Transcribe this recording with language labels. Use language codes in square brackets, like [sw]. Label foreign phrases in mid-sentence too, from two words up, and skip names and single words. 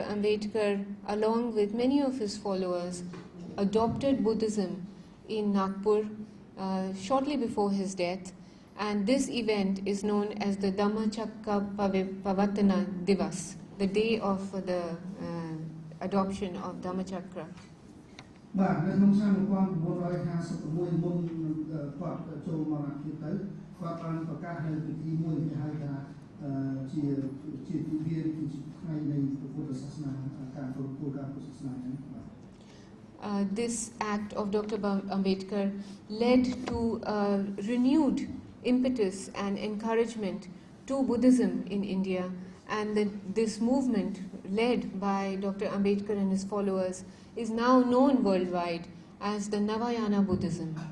[en] Ambedkar, along with many of his followers, adopted Buddhism in Nagpur shortly before his death, and this event is known as the Dhammacakkappavattana Divas, the day of the adoption of Dhammacakra. [km] បាទនៅក្នុងឆ្នាំ1956មុនគាត់ចូលមរណភាពទៅគាត់បានប្រកាសនៅពិធីមួយគេហៅថាជាទិវាគឺជាថ្ងៃនៃពុទ្ធសាសនាការគោរពពុទ្ធសាសនាហ្នឹងបាទ [en] This act of Dr. Ambedkar led to a renewed impetus and encouragement to Buddhism in India, and this movement led by Dr. Ambedkar and his followers is now known worldwide as the Navayana Buddhism.